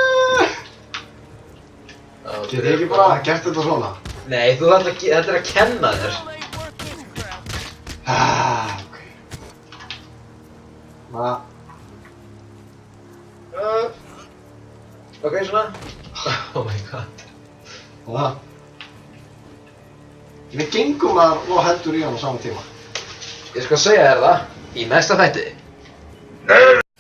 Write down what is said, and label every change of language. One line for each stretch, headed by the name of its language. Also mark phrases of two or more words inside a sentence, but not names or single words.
Icelandic: Get ég ekki bara gert þetta svona? Nei, þú þarf að þetta er að kenna þér. Ok. Ok, svona.
English: Oh my god.
Icelandic: Svona. Við gengum að og heldur í hann á sama tíma. Ég skal segja þér það í næsta þætti.